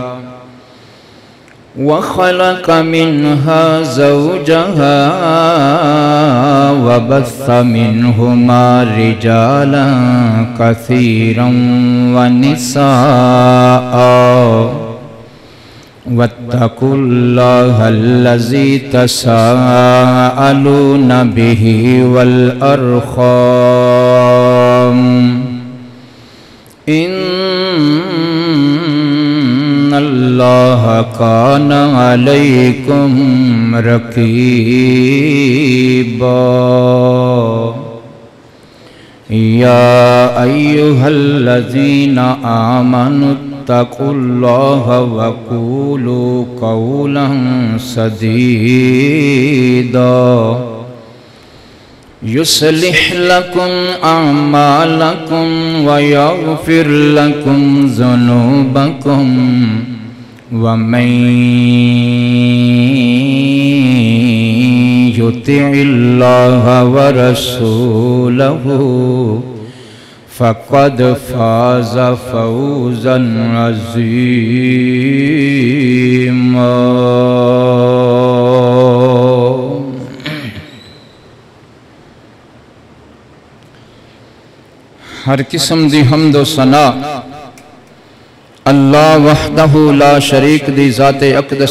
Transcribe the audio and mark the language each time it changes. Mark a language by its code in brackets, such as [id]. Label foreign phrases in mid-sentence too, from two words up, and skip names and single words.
[ar] وخلق منها زوجها وبث منهما رجالا كثيرا ونساء واتقوا الله الذي تساءلون به والأرحام ان اللہ کان علیکم رقیبا. یا ایہا الذین آمنوا اتقوا اللہ وقولوا قولا سدیدا یصلح لکم اعمالکم ویغفر لکم ذنوبکم ومن یطع اللہ ورسولہ فقد فاز فوزا عظیما. [pa] ہر قسم دی حمد و ثنا [ar] اللہ وحدہ لا شریک [pa] دی ذات اقدس